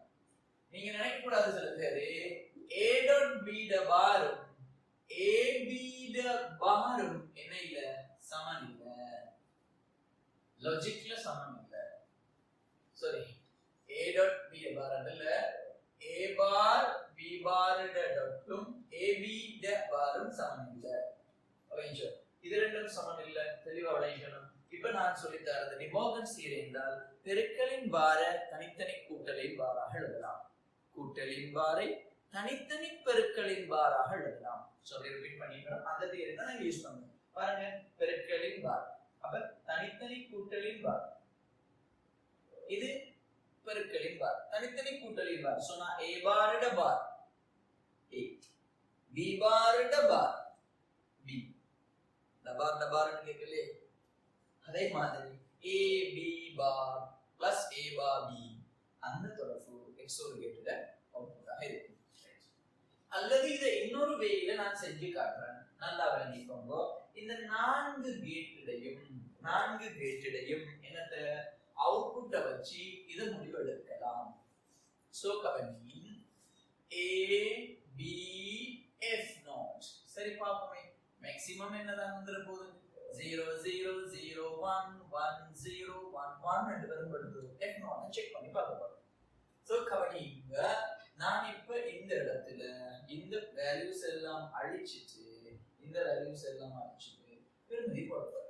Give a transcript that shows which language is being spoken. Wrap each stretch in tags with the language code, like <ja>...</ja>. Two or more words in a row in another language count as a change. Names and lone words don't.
<ta>நீங்க நினைக்க கூடாது சில பேரு</ta> <en>a dot b</en> <ta>ட பாரும் ab ட பாரும் என்ன இல்ல சமன் இல்ல, லாஜிக்ல சமன் இல்ல. சாரி,</ta> <en>a dot b</en> <ta>ட பாரும் இல்ல,</ta> <en>a bar b bar</en> <ta>ட டாட்டும் ab ட பாரும் சமன் இல்ல. ஓகே, இது ரெண்டும் சமன் இல்ல, தெளிவா விளங்கணும். இப்ப நான் சொல்லி தரது டிமோகன்ஸ் தியரி என்றால் பெருக்கலின் பார தனித்தனி கூட்டலின் பாராக எழுதலாம், கூட்டலின் பாரை தனித்தனி பெருக்கலின் பாராக எழுதலாம். சோ அப்படி ரிப்பீட் பண்ணிட்டோம். அந்த தியரி தான் நான் யூஸ் பண்ணுவேன். பாருங்க, பெருக்கலின் பார், அப்ப தனித்தனி கூட்டலின் பார், இது பெருக்கலின் பார், தனித்தனி கூட்டலின் பார். சோ நான்</ta> <en>a bar</en> <ta>ட பார் a,</ta> <en>b bar</en> <ta>ட பார் b, ட பார் கேக்கலே. அதே மாதிரி</ta> <en>a b bar plus a bar b</en> <ta>அந்த தொடர்பு XOR கேட்டோட அவுட்புட்டாக இருக்கும். அல்லது இதை இன்னொரு வேயில நான் செஞ்சு காட்டுறேன், நல்லா விளங்கிக்கோங்க. இந்த நான்கு கேட்டிடையும் என்னத்தை அவுட்புட்டை வச்சு இதை முடிவெடுக்கலாம். சோ கவனி,</ta> <en>a b f not.</en> <ta>சரி பாப்போமே, மேக்ஸிமம் என்னதான் வந்துற போகுது 0 0 0 1 1 0 1 1 ரெண்டு பேரும் வருது.</ta> <en>f not</en> <ta>செக் பண்ணி பார்க்க போறோம். சோ கவனிங்க, நான் இப்ப இந்த இடத்துல இந்த வேல்யூஸ் எல்லாம் அழிச்சிட்டு பெருமதி போட போறேன்.</ta>